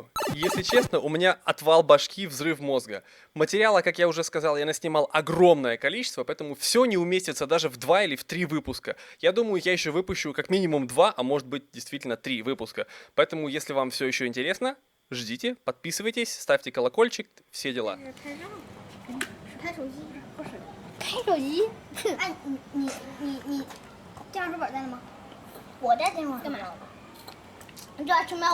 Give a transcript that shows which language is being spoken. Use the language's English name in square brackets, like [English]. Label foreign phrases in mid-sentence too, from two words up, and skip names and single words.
[Russian] Если честно, у меня отвал башки, взрыв мозга. Материала, как я уже сказал, я наснимал огромное количество, поэтому все не уместится даже в 2 или в 3 выпуска. Я думаю, я еще выпущу как минимум 2, а может быть действительно 3 выпуска. Поэтому, если вам все еще интересно, ждите, подписывайтесь, ставьте колокольчик, все дела. [Chinese] 开手机不是开手机？哎，你电话手表带了吗？我带电话干嘛？你知道什么？